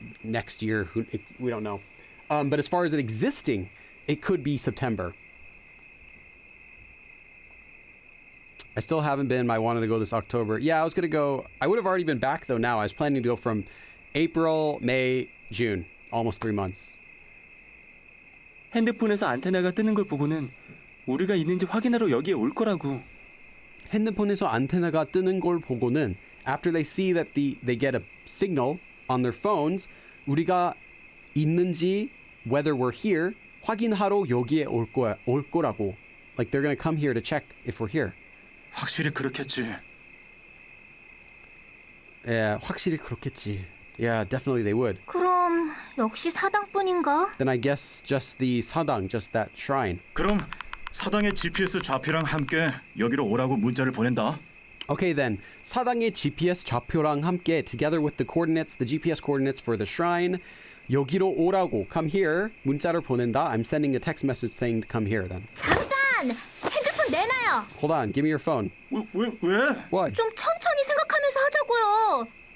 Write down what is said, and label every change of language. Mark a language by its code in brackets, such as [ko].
[en] Next year, we don't know. But as far as it existing, it could be September. I still haven't been. I wanted to go this October. Yeah, I was going to go. I would have already been back though now. I was planning to go from April, May, June. Almost 3 months. [ko] 핸드폰에서 안테나가 뜨는 걸 보고는 우리가 있는지 확인하러 여기에 올 거라고. 핸드폰에서 안테나가 뜨는 걸 보고는, [en] after they see that they get a signal on their phones, [ko] 우리가 있는지, [en] whether we're here, [ko] 확인하러 여기에 올 거라고. [en] Like they're gonna come here to check if we're here. [ko] 확실히 그렇겠지. Yeah, 확실히 그렇겠지. [en] Yeah, definitely they would. [ko] 그럼 역시 사당뿐인가? [en] Then I guess just the 사당, just that shrine. [ko] 그럼 사당의 GPS 좌표랑 함께 여기로 오라고 문자를 보낸다. [en] Okay then, [ko] 사당의 GPS 좌표랑 함께, [en] together with the coordinates, the GPS coordinates for the shrine, [ko] 여기로 오라고, [en] come here, [ko] 문자를 보낸다. [en] I'm sending a text message saying to come here then. [ko] 잠깐! 핸드폰 내놔요! [en] Hold on, give me your phone. [ko] 왜? [en] What? [ko] 좀 천천히 생각하면서 하자고요.